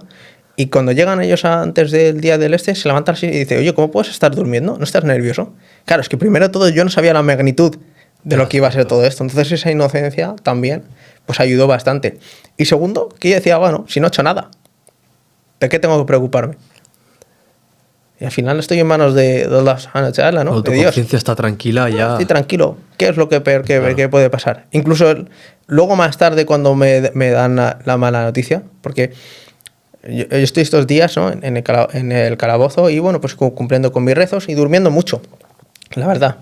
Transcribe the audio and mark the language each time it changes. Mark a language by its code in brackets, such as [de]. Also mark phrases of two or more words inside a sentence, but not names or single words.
[es] Y cuando llegan ellos antes del día del se levantan así y dice, oye, ¿cómo puedes estar durmiendo? ¿No estás nervioso? Claro, es que primero de todo yo no sabía la magnitud de lo que iba a ser todo esto. Entonces esa inocencia también pues ayudó bastante. Y segundo, que yo decía, bueno, si no he hecho nada, ¿de qué tengo que preocuparme? Y al final estoy en manos de Allah [ar] سبحانه وتعالى, [es] ¿no? Tu de Dios. conciencia está tranquila ya. Estoy tranquilo. ¿Qué es lo que peor que puede pasar? Incluso luego más tarde cuando me dan la mala noticia, porque yo estoy estos días, ¿no? en el calabozo y bueno, pues cumpliendo con mis rezos y durmiendo mucho, la verdad.